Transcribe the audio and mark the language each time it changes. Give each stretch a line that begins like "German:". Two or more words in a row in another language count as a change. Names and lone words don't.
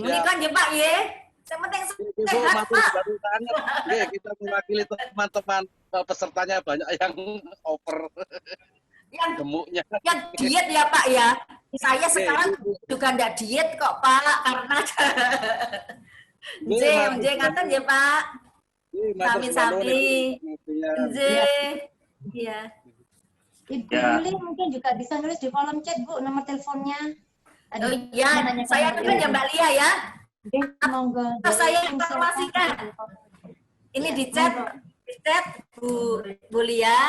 Indonesian: Ini kan ya Pak ya, yang penting sehat Pak. Kita mewakili teman-teman pesertanya banyak yang over. Yang gemuknya. Yang diet ya Pak ya. Saya sekarang juga enggak diet kok Pak, karena ngaten ya Pak. Sami-sami. Iya. Ibu Yuli mungkin juga bisa nulis di kolom chat Bu nomor teleponnya. Oh iya, saya tulis ya Mbak Lia ya. Monggo. Saya informasikan. Ini di chat Bu Lia.